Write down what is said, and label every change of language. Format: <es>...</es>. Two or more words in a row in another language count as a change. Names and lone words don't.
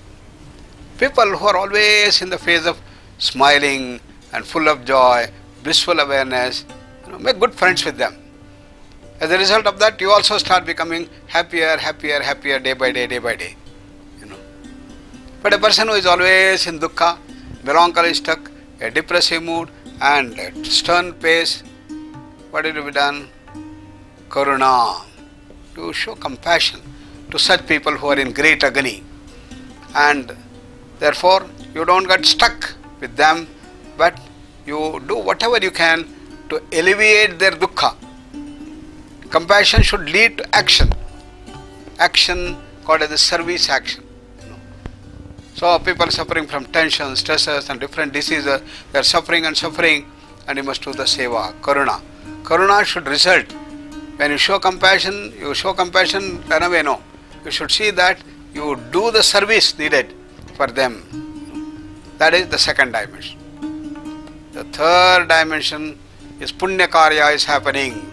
<en>People who are always in the phase of smiling and full of joy, blissful awareness, make good friends with them. As a result of that, you also start becoming happier day by day. But a person who is always in dukkha, melancholistic, a depressive mood and a stern pace, what is to be done? Karuna. To show compassion to such people who are in great agony. And therefore, you don't get stuck with them, but you do whatever you can to alleviate their dukkha. Compassion should lead to action. Action called as the service action. So people suffering from tension, stresses and different diseases, they are suffering and you must do the</en> <sa>seva, karuna.</sa> <en>Karuna should result. When you show compassion run away, no. You should see that you do the service needed for them. That is the second dimension. The third dimension is</en> <sa>punya karya</sa> <en>is happening.</en>